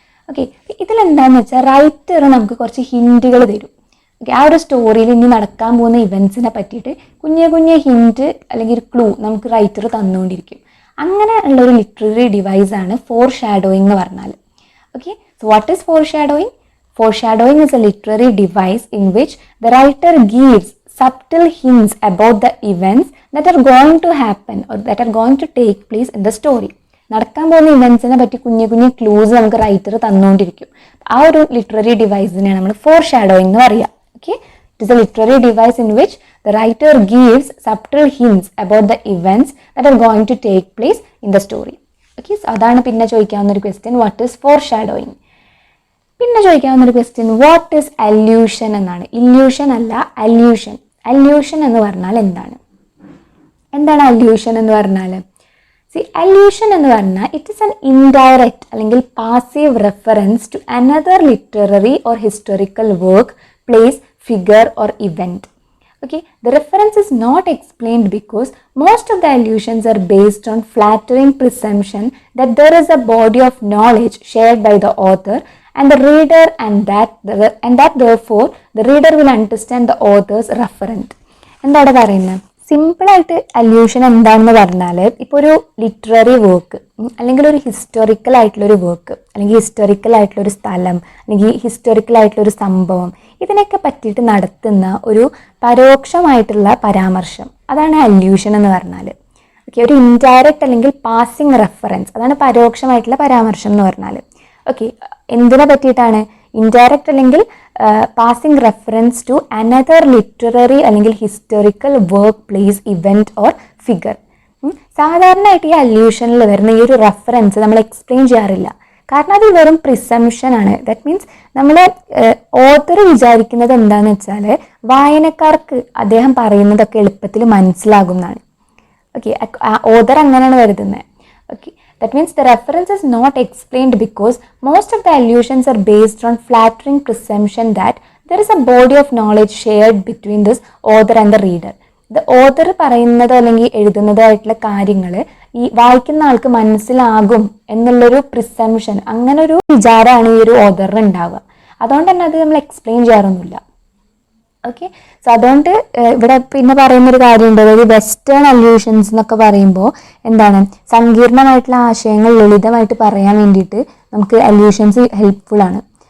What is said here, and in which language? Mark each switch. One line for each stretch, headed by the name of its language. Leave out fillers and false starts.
Malayalam: Okay, ഇതിലെന്താണെന്ന് വെച്ചാൽ writer നമുക്ക് കുറച്ച് ഹിൻറ്റുകൾ തരും. ഓക്കെ, ആ ഒരു സ്റ്റോറിയിൽ ഇനി നടക്കാൻ പോകുന്ന ഇവൻസിനെ പറ്റിയിട്ട് കുഞ്ഞു ഹിൻറ്റ് അല്ലെങ്കിൽ ഒരു ക്ലൂ നമുക്ക് റൈറ്റർ തന്നുകൊണ്ടിരിക്കും. അങ്ങനെ ഉള്ളൊരു ലിറ്റററി ഡിവൈസാണ് ഫോർ ഷാഡോയിങ് എന്ന് പറഞ്ഞാൽ.
English: Okay, so what is foreshadowing? Foreshadowing is a literary device in which the writer gives subtle hints about the events that are going to happen or that are going to take place in the story.
Malayalam: നടക്കാൻ പോകുന്ന ഇവൻസിനെ പറ്റി കുഞ്ഞു clues നമുക്ക് writer തന്നുകൊണ്ടിരിക്കും. ആ ഒരു literary ഡിവൈസിനെയാണ് നമ്മൾ four shadowing എന്ന് പറയുക.
English: Okay, it is a literary device in which the writer gives subtle hints about the events that are going to take place in the story.
Malayalam: Okay, അതാണ് പിന്നെ ചോദിക്കാവുന്ന ഒരു question,
English: What is foreshadowing?
Malayalam: പിന്നെ ചോദിക്കാവുന്ന ഒരു question,
English: what is allusion
Malayalam: എന്നാണ്. Illusion അല്ല, allusion. Allusion എന്ന് പറഞ്ഞാൽ എന്താണ്?
English: allusion
Malayalam: എന്ന് പറഞ്ഞാൽ?
English: allusion
Malayalam: എന്ന് പറഞ്ഞാൽ
English: it is an indirect
Malayalam: അല്ലെങ്കിൽ
English: Passive reference to another literary or historical work, place, figure or event. Okay, the reference is not explained because most of the allusions are based on flattering presumption that there is a body of knowledge shared by the author and the reader, and that therefore the reader will understand the author's referent.
Malayalam: എന്താണ് പറയുന്നത്? സിമ്പിളായിട്ട് allusion എന്താണെന്ന് പറഞ്ഞാൽ, ഇപ്പോൾ ഒരു literary work അല്ലെങ്കിൽ ഒരു historical ആയിട്ടുള്ളൊരു വർക്ക് അല്ലെങ്കിൽ ഹിസ്റ്റോറിക്കൽ ആയിട്ടുള്ളൊരു സ്ഥലം അല്ലെങ്കിൽ ഹിസ്റ്റോറിക്കൽ ആയിട്ടുള്ളൊരു സംഭവം, ഇതിനൊക്കെ പറ്റിയിട്ട് നടത്തുന്ന ഒരു പരോക്ഷമായിട്ടുള്ള പരാമർശം, അതാണ് അല്യൂഷൻ എന്ന് പറഞ്ഞാൽ. ഓക്കെ, ഒരു ഇൻഡയറക്റ്റ് അല്ലെങ്കിൽ പാസിംഗ് റെഫറൻസ്, അതാണ് പരോക്ഷമായിട്ടുള്ള പരാമർശം എന്ന് പറഞ്ഞാൽ.
English: okay,
Malayalam: എന്തിനെ പറ്റിയിട്ടാണ്?
English: indirect
Malayalam: അല്ലെങ്കിൽ
English: Passing reference to another literary അല്ലെങ്കിൽ historical work, place, event or figure.
Malayalam: സാധാരണയായിട്ട് ഈ അല്യൂഷനിൽ വരുന്ന ഈ ഒരു റെഫറൻസ് നമ്മൾ എക്സ്പ്ലെയിൻ ചെയ്യാറില്ല, കാരണം അത് വെറും പ്രിസംഷൻ ആണ്.
English: that means
Malayalam: നമ്മൾ ഓതർ വിചാരിക്കുന്നത് എന്താണെന്ന് വെച്ചാൽ വായനക്കാർക്ക് അദ്ദേഹം പറയുന്നതൊക്കെ എളുപ്പത്തിൽ മനസ്സിലാകുന്നതാണ്. ഓക്കെ, ഓതർ അങ്ങനെയാണ് കരുതുന്നത്.
English: Okay, that means the reference is not explained because most of the allusions are based on flattering presumption that there is a body of knowledge shared between this author and the reader. The author
Malayalam: പറയുന്നത് അല്ലെങ്കിൽ എഴുതുന്നതായിട്ടുള്ള കാര്യങ്ങൾ ഈ വായിക്കുന്ന ആൾക്ക് മനസ്സിലാകും എന്നുള്ളൊരു presumption, അങ്ങനെ ഒരു വിചാരമാണ് ഈ ഒരു ഓതറിന് ഉണ്ടാവുക. അതുകൊണ്ട് തന്നെ അത് നമ്മൾ എക്സ്പ്ലെയിൻ ചെയ്യാറൊന്നുമില്ല. ഓക്കെ, സോ അതുകൊണ്ട് ഇവിടെ പിന്നെ പറയുന്നൊരു കാര്യമുണ്ട്, അതായത് വെസ്റ്റേൺ അല്യൂഷൻസ് എന്നൊക്കെ പറയുമ്പോൾ എന്താണ്, സങ്കീർണമായിട്ടുള്ള ആശയങ്ങൾ ലളിതമായിട്ട് പറയാൻ വേണ്ടിയിട്ട് നമുക്ക് അല്യൂഷൻസ് ഹെൽപ്ഫുൾ ആണ്.